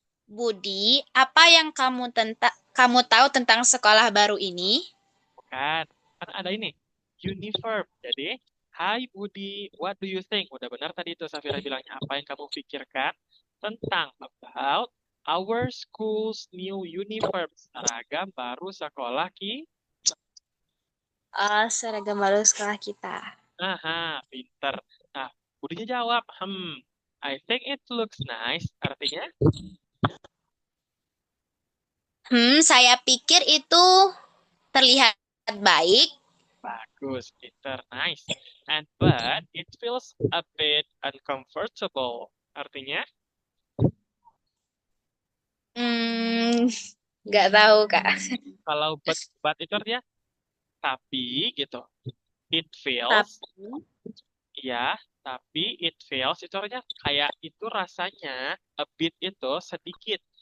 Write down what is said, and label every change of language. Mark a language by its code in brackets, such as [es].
[id] Budi, apa yang kamu tahu tentang sekolah baru ini? Bukan. Kan ada ini. Uniform. Jadi, Hai Budi, [en] what do you think? [id] Udah benar tadi itu Safira bilangnya. Apa yang kamu pikirkan tentang [en] about our school's new uniform. [id] Seragam baru sekolah Seragam baru sekolah kita. Aha, pinter. Nah, Budinya jawab, [en] I think it looks nice. [id] Artinya? Saya pikir itu terlihat baik. Bagus, pinter, nice. [en] But it feels a bit uncomfortable. [id] Artinya? Nggak tahu, Kak. Kalau but itu artinya tapi gitu. It feels, ya, tapi [en] it feels [id] itu artinya kayak itu rasanya [en] a bit [id] itu sedikit.